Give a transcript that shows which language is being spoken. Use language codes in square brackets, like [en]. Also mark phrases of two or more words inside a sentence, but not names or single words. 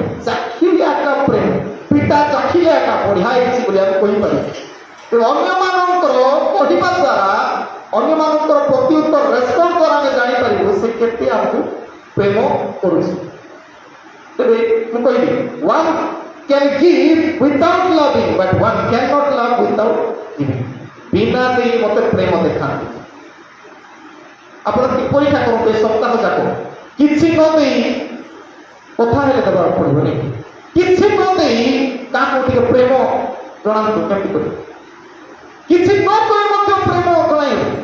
[or] ଚାଖିଲେ ଏକା ପ୍ରେମ। ପିଠା ଚାଖିଲେ ଏକା ବଢ଼ିଆ ହେଇଛି ବୋଲି ଆମେ କହିପାରିବୁ। ଅନ୍ୟମାନଙ୍କର କହିବା ଦ୍ୱାରା, ଅନ୍ୟମାନଙ୍କର ପ୍ରତି ଉତ୍ତର ରେସ୍ପଣ୍ଡ ଦ୍ୱାରା ଆମେ ଜାଣିପାରିବୁ ସେ କେତେ ଆମକୁ ପ୍ରେମ କରୁଛି। ତେବେ ମୁଁ କହିବି, [en] one can give without loving but one cannot love without giving। [or] ବିନା ଦେଇ ମତେ ପ୍ରେମ ଦେଖାନ୍ତି। ଆପଣ ପରୀକ୍ଷା କରନ୍ତୁ ଏ ସପ୍ତାହ ଯାକ କିଛି ନ ଦେଇ କଥା ହେଲେ ଦେବାକୁ ପଡ଼ିବନି। କିଛି ନ ଦେଇ କାହାକୁ ଟିକେ ପ୍ରେମ ଜଣାନ୍ତୁ କେମିତି କରିବେ। କିଛି ନ କହି ମଧ୍ୟ ପ୍ରେମ ଜଣାଇବେ।